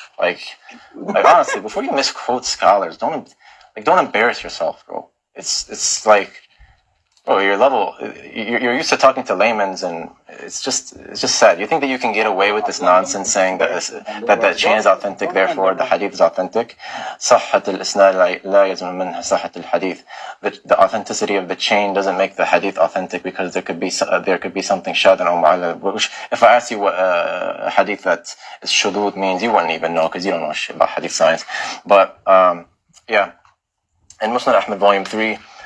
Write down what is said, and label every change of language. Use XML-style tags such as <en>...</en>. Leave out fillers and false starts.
<en>Like honestly, before you misquote scholars, don't embarrass yourself, bro. It's like, bro, you're used to talking to laymen, and it's just sad. You think that you can get away with this nonsense saying that the chain is authentic, therefore the hadith is authentic?</en> <ar>صحة الإسناد لا يلزم منها صحة الحديث.</ar> <en>The authenticity of the chain doesn't make the hadith authentic, because there could be something shadhan or mu'allal. Which, if I ask you what hadith that is shudud means, you wouldn't even know, because you don't know shit about hadith science. But yeah, in Musnad Ahmad, Volume 3.</en>